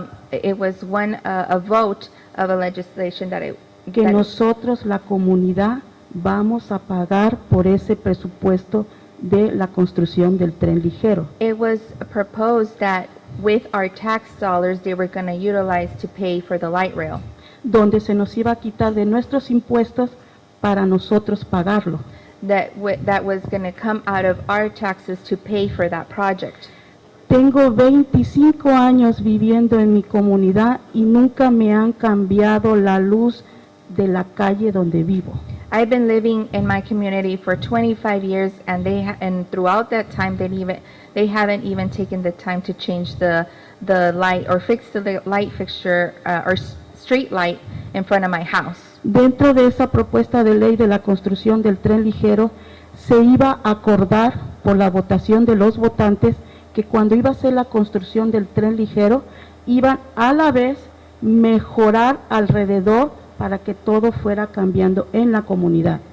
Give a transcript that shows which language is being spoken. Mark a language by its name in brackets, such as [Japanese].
[English] It was a vote of a legislation [Spanish] que nosotros, la comunidad, vamos a pagar por ese presupuesto de la construcción del tren ligero. [English] it was proposed that with our tax dollars they were going to utilize to pay for the light rail. [Spanish] Donde se nos iba a quitar de nuestros impuestos para nosotros pagarlo. [English] That was going to come out of our taxes to pay for that project. [Spanish] Tengo 25 años viviendo en mi comunidad y nunca me han cambiado la luz de la calle donde vivo. [English] I've been living in my community for 25 years, and and throughout that time they haven't even taken the time to change the light or fix the light fixture or street light in front of my house. [Spanish] Dentro de esa propuesta de ley de la construcción del tren ligero, se iba a acordar por la votación de los votantes que cuando iba a ser la construcción del tren ligero, iban a la vez mejorar alrededor para que todo fuera cambiando en la comunidad.